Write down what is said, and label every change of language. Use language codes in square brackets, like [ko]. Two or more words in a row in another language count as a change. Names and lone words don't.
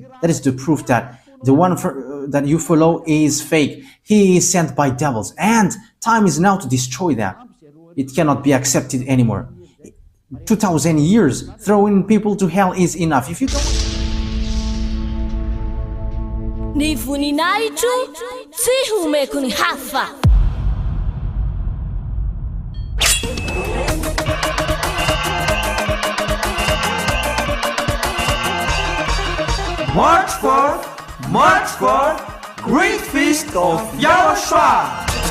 [en] That is the proof that the one that you follow is fake. He is sent by devils, and time is now to destroy that. It cannot be accepted anymore. 2,000 years throwing people to hell is enough. If you don't. [mg] Ni voninahitro tsy homeko ny hafa. [en] March 4th, Great Feast of YAHOSHUAH.